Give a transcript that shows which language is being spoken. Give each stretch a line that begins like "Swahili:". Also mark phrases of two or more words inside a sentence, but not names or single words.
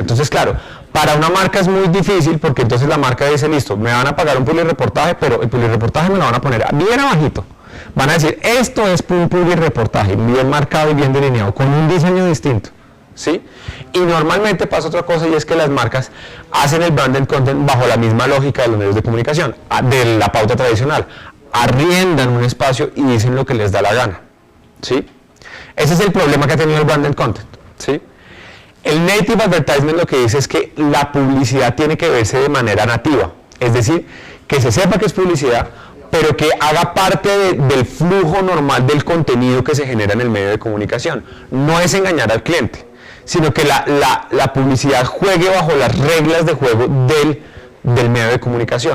Spanish: Entonces, claro, para una marca es muy difícil porque entonces la marca dice, listo, me van a pagar un publireportaje, pero el publireportaje me lo van a poner bien abajito. Van a decir, esto es un publireportaje, bien marcado y bien delineado, con un diseño distinto, ¿sí? Y normalmente pasa otra cosa y es que las marcas hacen el
English: branded content
Spanish: bajo la misma lógica de los medios de comunicación, de la pauta tradicional. Arriendan un espacio y dicen lo que les da la gana, ¿sí? Ese es el problema que ha tenido el
English: branded content,
Spanish: ¿sí? El
English: native advertisement
Spanish: lo que dice es que la publicidad tiene que verse de manera nativa, es decir, que se sepa que es publicidad, pero que haga parte del flujo normal del contenido que se genera en el medio de comunicación. No es engañar al cliente, sino que la publicidad juegue bajo las reglas de juego del medio de comunicación.